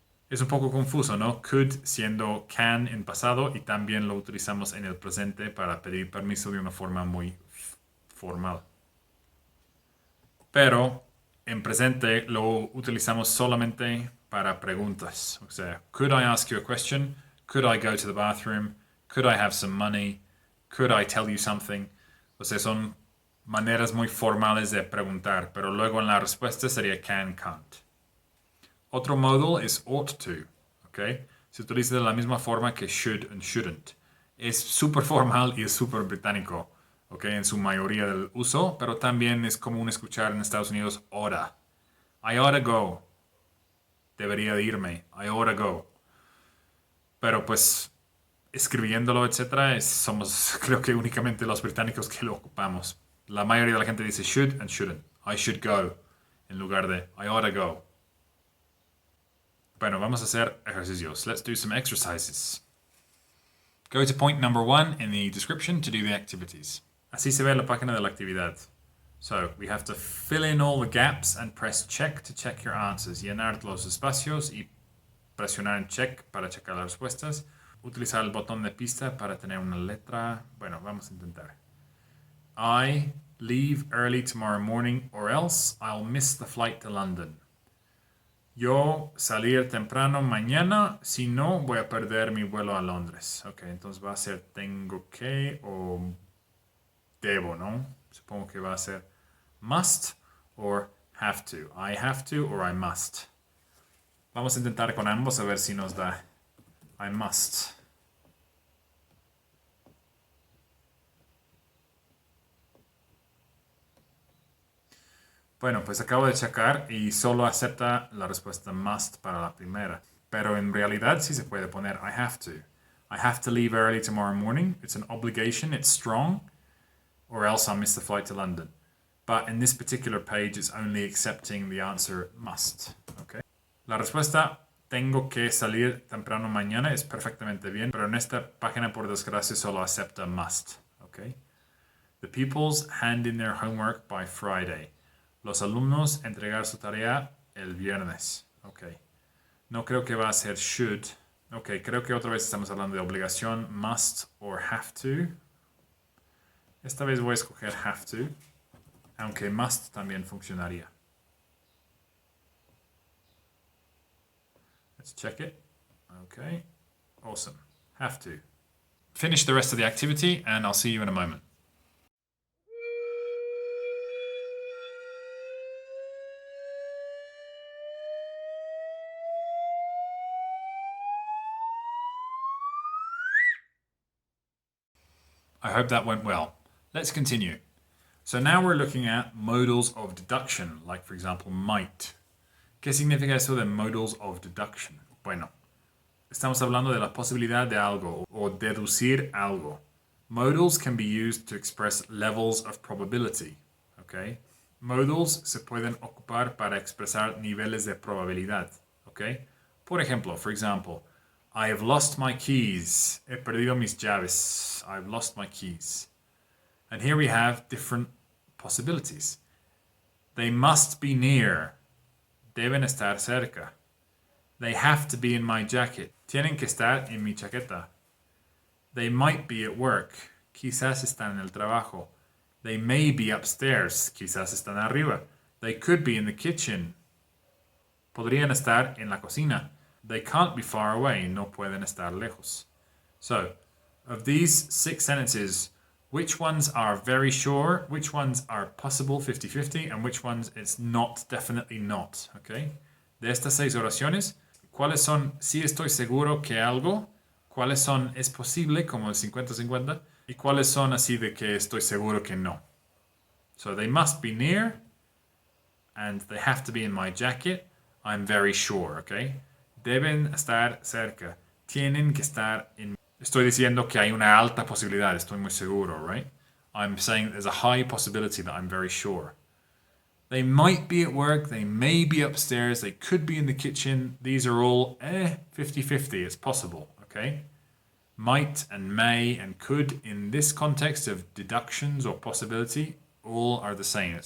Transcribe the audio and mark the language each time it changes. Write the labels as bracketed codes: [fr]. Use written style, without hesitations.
[es] Es un poco confuso, ¿no? Could siendo can en pasado y también lo utilizamos en el presente para pedir permiso de una forma muy formal. Pero en presente lo utilizamos solamente para preguntas. O sea, [en] could I ask you a question? Could I go to the bathroom? Could I have some money? Could I tell you something? [es] O sea, son maneras muy formales de preguntar, pero luego en la respuesta sería can, can't. Otro modal es ought to, ¿ok? Se utiliza de la misma forma que should and shouldn't. Es súper formal y es súper británico, ¿ok? En su mayoría del uso, pero también es común escuchar en Estados Unidos oughta. [en] I oughta go. [es] Debería de irme. I oughta go. Pero pues, escribiéndolo, etcétera, somos creo que únicamente los británicos que lo ocupamos. La mayoría de la gente dice should and shouldn't. [en] I should go. [es] En lugar de [en] I oughta go. [es] Bueno, vamos a hacer ejercicios. [en] Let's do some exercises. Go to point number 1 in the description to do the activities. [es] Así se ve la página de la actividad. [en] So, we have to fill in all the gaps and press check to check your answers. [es] Llenar los espacios y presionar en check para checar las respuestas. Utilizar el botón de pista para tener una letra. Bueno, vamos a intentar. [en] I leave early tomorrow morning or else I'll miss the flight to London. [es] Yo salir temprano mañana, si no voy a perder mi vuelo a Londres. Ok, entonces va a ser tengo que o debo, ¿no? Supongo que va a ser must or have to. [en] I have to or I must. [es] Vamos a intentar con ambos a ver si nos da I must. Bueno, pues acabo de checar y solo acepta la respuesta must para la primera. Pero en realidad sí se puede poner I have to. [en] I have to leave early tomorrow morning. It's an obligation, it's strong, or else I'll miss the flight to London. But in this particular page, it's only accepting the answer must. Okay. [es] La respuesta tengo que salir temprano mañana es perfectamente bien, pero en esta página por desgracia solo acepta must. [en] Okay. The pupils hand in their homework by Friday. [es] Los alumnos entregar su tarea el viernes. Ok. No creo que va a ser should. Ok, creo que otra vez estamos hablando de obligación, must or have to. Esta vez voy a escoger have to, aunque must también funcionaría. [en] Let's check it. Okay, awesome. Have to. Finish the rest of the activity and I'll see you in a moment. I hope that went well. Let's continue. So now we're looking at modals of deduction, like for example, might. [es] ¿Qué significa eso de modals of deduction? Bueno, estamos hablando de la posibilidad de algo o deducir algo. [en] Modals can be used to express levels of probability. Okay? [es] Modals se pueden ocupar para expresar niveles de probabilidad. [en] Okay? [es] Por ejemplo, [en] for example, I have lost my keys. [es] He perdido mis llaves. [en] I've lost my keys. And here we have different possibilities. They must be near. [es] Deben estar cerca. [en] They have to be in my jacket. Tienen que estar en mi chaqueta. They might be at work. [es] Quizás están en el trabajo. [en] They may be upstairs. [es] Quizás están arriba. [en] They could be in the kitchen. [es] Podrían estar en la cocina. [en] They can't be far away. [es] No pueden estar lejos. [en] So, of these 6 sentences, which ones are very sure, which ones are possible 50-50, and which ones it's not, definitely not, okay? [es] De estas 6 oraciones, ¿cuáles son sí estoy seguro que algo? ¿Cuáles son es posible, como el 50-50? ¿Y cuáles son así de que estoy seguro que no? [en] So they must be near, and they have to be in my jacket. I'm very sure, okay? [es] Deben estar cerca. Tienen que estar en... Estoy diciendo que hay una alta posibilidad. Estoy muy seguro, right? [en] I'm saying there's a high possibility that I'm very sure. They might be at work. They may be upstairs. They could be in the kitchen. These are all 50-50. It's possible, okay? Might and may and could in this context of deductions or possibility all are the same.